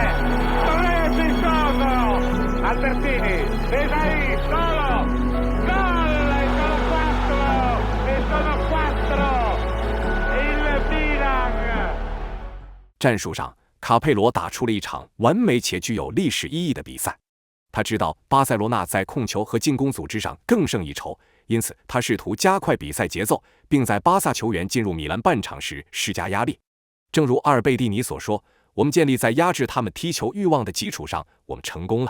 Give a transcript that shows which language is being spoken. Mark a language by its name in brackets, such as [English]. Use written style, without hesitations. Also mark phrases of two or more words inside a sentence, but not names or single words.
[Italian] Maurizio Albertini, Desai solo, gol e sono 4 il Milan。 [Chinese] 战术上，卡佩罗打出了一场完美且具有历史意义的比赛。他知道巴塞罗那在控球和进攻组织上更胜一筹，因此他试图加快比赛节奏，并在巴萨球员进入米兰半场时施加压力。正如阿尔贝蒂尼所说，我们建立在压制他们踢球欲望的基础上，我们成功了。